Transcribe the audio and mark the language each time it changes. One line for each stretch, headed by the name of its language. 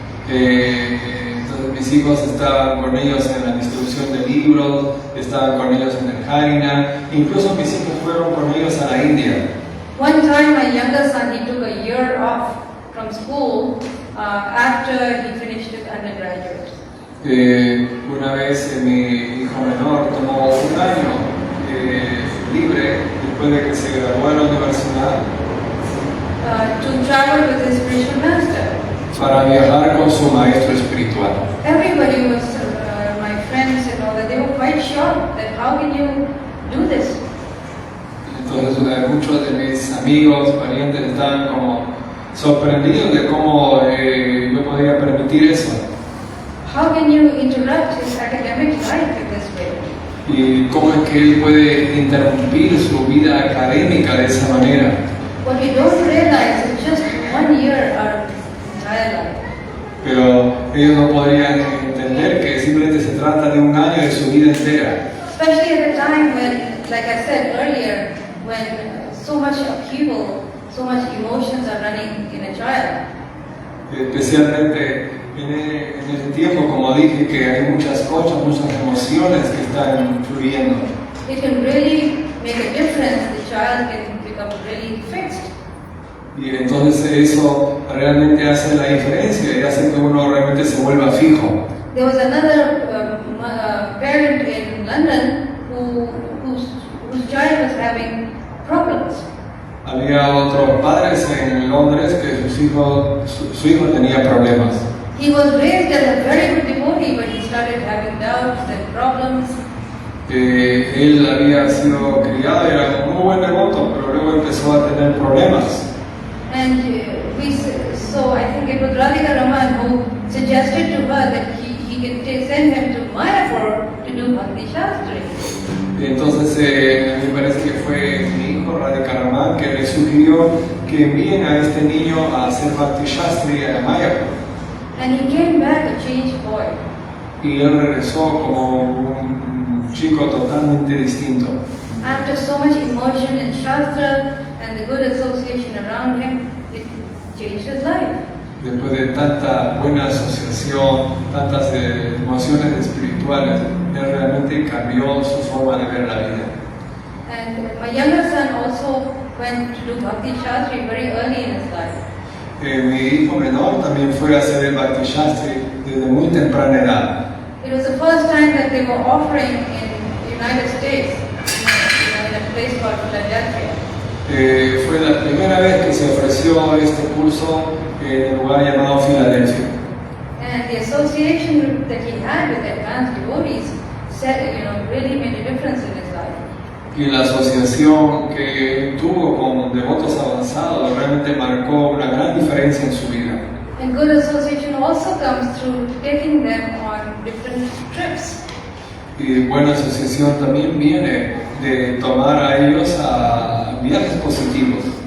Spanish: Entonces mis hijos estaban con ellos en la distribución de libros, estaban con ellos en el Harinam, incluso mis hijos fueron con ellos a la India.
English: One time, my younger son, he took a year off from school after he finished his undergraduate.
Spanish: Una vez mi hijo menor tomó un año libre después de que se graduó en la universidad
English: To travel with his spiritual master.
Spanish: para viajar con su maestro espiritual.
English: Everybody was, my friends and all that, they were quite shocked that how can you do this?
Spanish: Entonces muchos de mis amigos, parientes estaban como sorprendidos de cómo yo podía permitir eso.
English: How can you interrupt his academic life in this way?
Spanish: Y cómo es que él puede interrumpir su vida académica de esa manera.
English: What we don't realize is just 1 year our entire life.
Spanish: Pero ellos no podrían entender que simplemente se trata de un año de su vida entera.
English: Especially at a time when, like I said earlier, when so much upheaval, so much emotions are running in a child.
Spanish: Especialmente en ese tiempo, como dije, que hay muchas cosas, muchas emociones que están fluyendo.
English: It can really make a difference. The child can become really fixed.
Spanish: Y entonces eso realmente hace la diferencia y hace que uno realmente se vuelva fijo.
English: There was another parent in London whose child was having problems.
Spanish: Había otros padres en Londres que su hijo tenía problemas.
English: He was raised as a very good devotee, but he started having doubts and problems.
Spanish: Él había sido criado, era un muy buen devoto, pero luego empezó a tener problemas.
English: And so I think it was Radhika Raman who suggested to her that he can send him to Mayapur to do Bhakti Shastri.
Spanish: Entonces me parece que fue mi hijo Radhika Raman que le sugirió que envíen a este niño a hacer Bhakti Shastri a Mayapur.
English: And he came back a changed boy.
Spanish: Y él regresó como un chico totalmente distinto.
English: After so much emotion in Shastra and the good association around him, it changed his life.
Spanish: Después de tanta buena asociación, tantas emociones espirituales, él realmente cambió su forma de ver la vida.
English: And my younger son also went to do Bhakti Shastri very early in his life.
Spanish: Mi hijo menor también fue a hacer el Bhakti Shastri desde muy temprana edad.
English: It was the first time that they were offering in the United States, in a place called Philadelphia.
Spanish: Fue la primera vez que se ofreció este curso en el lugar llamado Filadelfia.
English: And the association that he had with advanced devotees said, really made a difference in his life.
Spanish: Y la asociación que tuvo con devotos avanzados realmente marcó una gran diferencia en su vida.
English: And good association also comes through taking them on different trips.
Spanish: Y buena asociación también viene de tomar a ellos a viajes positivos.